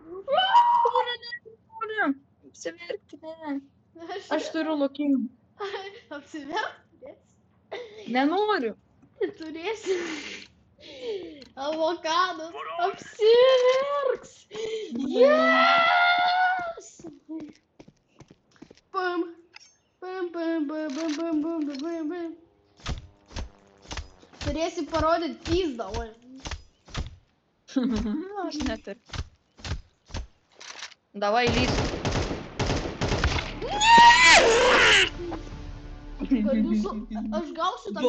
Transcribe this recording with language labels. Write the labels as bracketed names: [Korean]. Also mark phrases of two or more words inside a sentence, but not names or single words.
[Lithuanian] Noriu. Apsiverkti, ne. Aš turiu lokinį. Apsiverk? Nenoriu. Turėsi. Avokadas. Apsiverks. [English] Yes! pam. Pam, pam, pam, pam, pam, pam, pam, pam. [Lithuanian] Turėsi parodyti pizdą, oi. Aš neturiu. Davai, lys. Kad jūsų, aš gausiu tą...